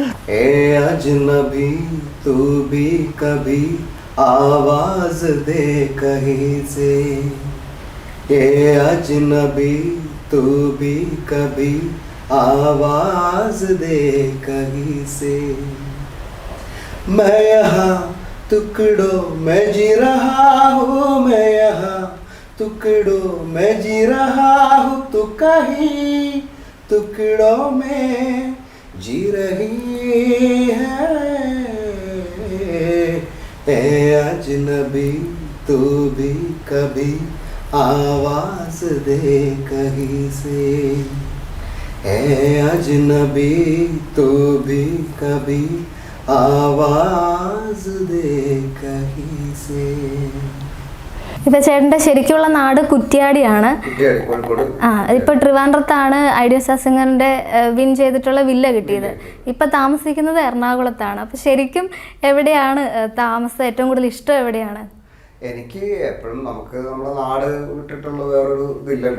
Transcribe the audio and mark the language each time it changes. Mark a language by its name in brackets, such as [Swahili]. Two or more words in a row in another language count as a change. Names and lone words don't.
[Hindi] ऐ अजनबी तू भी कभी आवाज़ दे कहीं से, ऐ अजनबी तू भी कभी आवाज़ दे कहीं से, मैं यहाँ टुकड़ों में जी रहा हूँ, मैं यहाँ टुकड़ों में जी रहा हूँ, तो कहीं टुकड़ों में जी रही है। ए अजनबी तू भी कभी आवाज दे कहीं से, ए अजनबी तू भी कभी आवाज दे कहीं से. [Malayalam] ഇപ്പൊ ചേട്ടന്റെ ശരിക്കുള്ള നാട് കുറ്റ്യാടിയാണ്. ഇപ്പൊ ട്രിവാൻഡ്രത്താണ് ഐഡിയ സ്റ്റാർ സിംഗറിന്റെ വിൻ ചെയ്തിട്ടുള്ള വില്ല കിട്ടിയത്. ഇപ്പൊ താമസിക്കുന്നത് എറണാകുളത്താണ്. അപ്പൊ ശരിക്കും എവിടെയാണ് താമസം? ഏറ്റവും കൂടുതൽ ഇഷ്ടം എവിടെയാണ്? എനിക്ക് എപ്പോഴും നമുക്ക് നമ്മുടെ നാട് വിട്ടിട്ടുള്ള വേറൊരു ഇതില്ലല്ലോ.